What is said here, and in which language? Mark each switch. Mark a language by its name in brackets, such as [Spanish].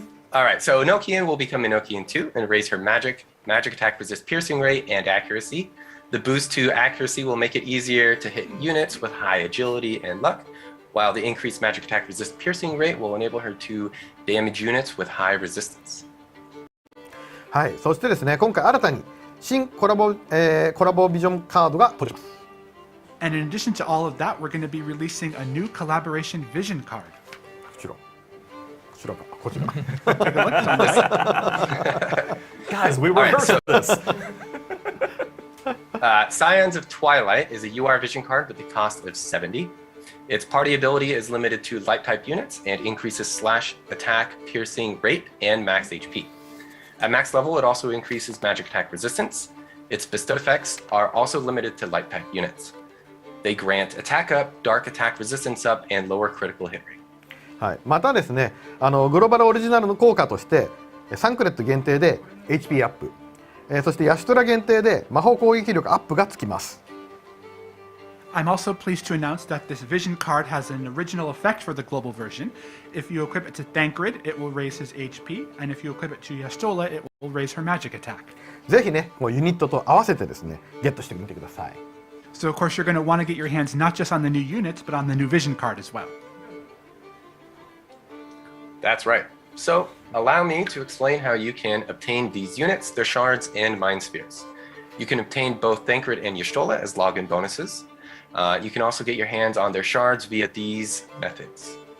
[English] All right, so Inokian will become Inokian 2 and raise her magic attack resist piercing rate and accuracy. The boost to accuracy will make it easier to hit units with high agility and luck, while the increased magic attack resist piercing rate will enable her to damage units with high resistance. [Japanese] はい、そしてですね、今回新たに新コラボビジョンカードが取れます。 [English] And in addition to all of that, we're going to be releasing a new collaboration vision card. [Japanese] こちらか、こちら。 [English] Guys, Guys, we rehearsed this. Scions of Twilight is a UR Vision card with the cost of 70. Its party ability is limited to light type units and increases slash, attack, piercing rate, and max HP. At max level, it also increases magic attack resistance. Its bestowed effects are also limited to light type units. They grant attack up, dark attack resistance up, and lower critical hit rate. [Japanese] はい、またですね、グローバルオリジナルの効果としてサンクレット限定で HP アップ、そしてヤシュトラ限定で魔法攻撃力アップがつきます。 [English] I'm also pleased to announce that this Vision card has an original effect for the global version. If you equip it to Thancred, it will raise his HP, and if you equip it to Yashtola, it will raise her magic attack. [Japanese] ぜひね、ユニットと合わせてですね、ゲットしてみてください。 [English] So of course you're going to want to get your hands not just on the new units, but on the new Vision card as well. That's right. So allow me to explain how you can obtain these units, their shards, and mind spheres. You can obtain both Thancred and Yashtola as login bonuses. You can also get your hands on their shards via these methods.